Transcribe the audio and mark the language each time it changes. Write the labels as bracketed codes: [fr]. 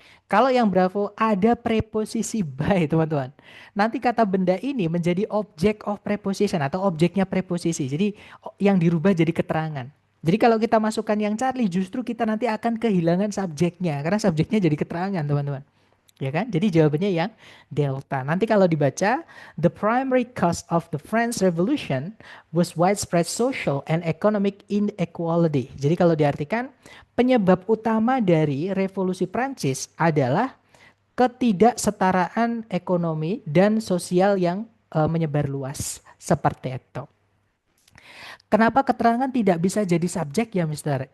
[id] Kalau yang Bravo ada preposisi by, teman-teman. Nanti kata benda ini menjadi [en] object of preposition [id] atau objeknya preposisi. Jadi yang dirubah jadi keterangan. Jadi kalau kita masukkan yang Charlie justru kita nanti akan kehilangan subjeknya karena subjeknya jadi keterangan, teman-teman. Ya kan? Jadi jawabannya yang delta. Nanti kalau dibaca, [en] the primary cause of the French Revolution was widespread social and economic inequality. [id] Jadi kalau diartikan, penyebab utama dari revolusi Prancis adalah ketidaksetaraan ekonomi dan sosial yang menyebar luas. Seperti itu. Kenapa keterangan tidak bisa jadi subjek ya, Mister?